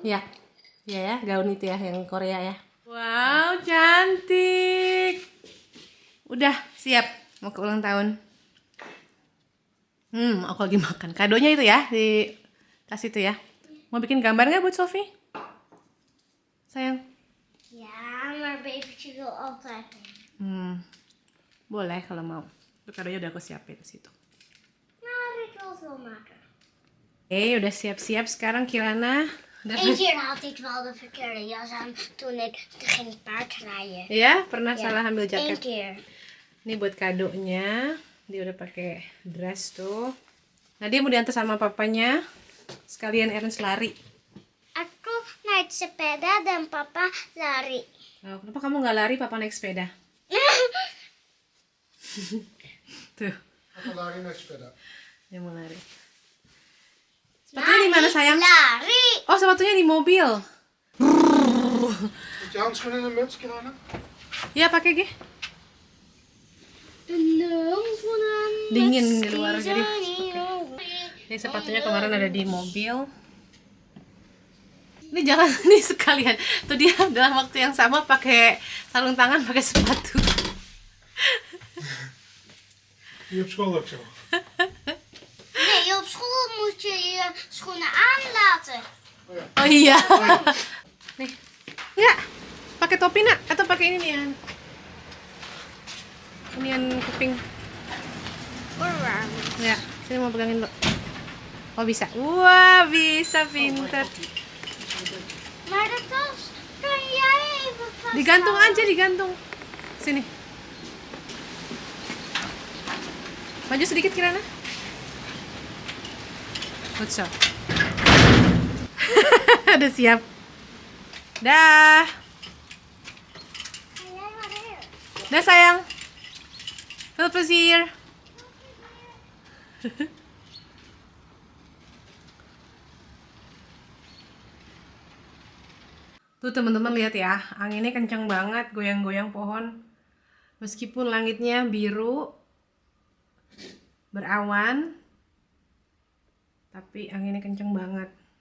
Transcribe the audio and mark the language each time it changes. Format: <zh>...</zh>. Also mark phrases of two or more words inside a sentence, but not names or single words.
<id>Ya, ya gaun itu ya yang Korea ya. Wow, cantik. Udah siap mau ke ulang tahun. Aku lagi makan. Kadonya itu ya di tas itu ya. Mau bikin gambar nggak buat Sofi? Sayang.</id> <nl>Ja, maar baby wil altijd.</nl> <id>Boleh kalau mau. Itu kadonya udah aku siapin di situ.</id> <nl>Nou, ik wil het wel maken.</nl> <id>Udah siap-siap sekarang Kirana.</id> <nl>Eén keer had ik wel de verkeerde jas aan toen ik ging paardrijden.</nl> <id>Ya, pernah salah ambil</id> <nl>Eén</nl> <id>jaket.</id> <nl>keer.</nl> <id>Ini buat kadonya. Dia udah pakai dress tuh. Nah, dia mau diantar sama papanya. Sekalian Ernest lari. Aku naik sepeda dan papa lari. Oh, kenapa kamu nggak lari? Papa naik sepeda. Tuh, Aku lari naik sepeda. dia mau lari. Sepatunya di mana sayang? Lari. Oh, sepatunya di mobil.</id> <nl>Moet je handschoenen en een muts, Kirana?</nl> <id>Ya, pakai Ge. Dingin di luar jadi. Ini sepatunya kemarin ada di mobil. Ini jangan nih sekalian. Tuh dia dalam waktu yang sama pakai sarung tangan, pakai sepatu.</id> <nl>Die op school ook zo. Nee, op school moet je je schoenen aanlaten.</nl> <id>Oh iya. Nih. Ya. Pakai topi nak atau pakai ini nih? Inian kuping. Ya, sini mau pegangin lo. Oh bisa. Wah, bisa pintar.</id> <nl>Maar de tas kan jij even vasthouden.</nl> <id>Digantung aja, digantung. Sini. Maju sedikit Kirana.</id> <en>Good job.</en> <id>Udah siap. Dah.</id> <nl>Ga jij maar hier.</nl> <id>Dah sayang.</id> <nl>Veel plezier.</nl> <id>Tuh teman-teman lihat ya, anginnya kencang banget, goyang-goyang pohon. Meskipun langitnya biru, berawan, tapi anginnya kencang banget.</id>